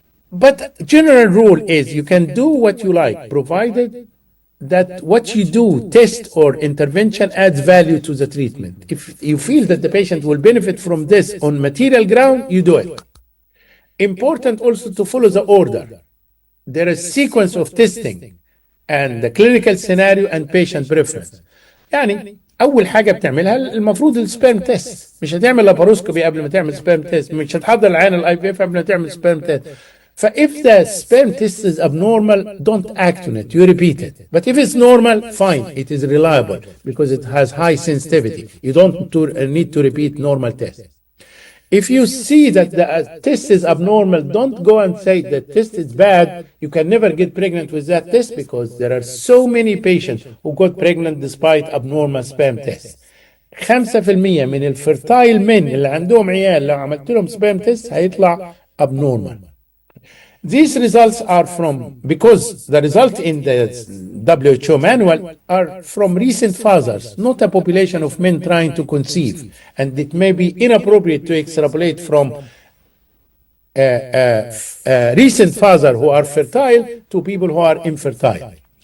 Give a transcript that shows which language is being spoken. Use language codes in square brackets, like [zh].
[en] But general rule is you can do what you like, provided that what you do, test or intervention adds value to the treatment. If you feel that the patient will benefit from this on material ground, you do it. Important also to follow the order. There is sequence of testing and the clinical scenario and patient preference. [ar] يعني أول حاجة بتعملها المفروض السبيرم تيست. مش هتعمل لاباروسكوبي قبل ما تعمل سبيرم تيست. مش هتحضر العين الاي في اف قبل ما تعمل سبيرم تيست. [en] فإف the sperm test is abnormal, don't act on it. You repeat it. But if it's normal, fine. It is reliable because it has high sensitivity. You don't need to repeat normal tests. If you see that the test is abnormal, don't go and say the test is bad. You can never get pregnant with that test because there are so many patients who got pregnant despite abnormal sperm tests. [ar] 5% من الفرتايل men اللي عندهم عيال لو عملت لهم sperm test هيطلع abnormal. [en] These results are because the results in the WHO manual are from recent fathers, not a population of men trying to conceive. And it may be inappropriate to extrapolate from recent fathers who are fertile to people who are infertile.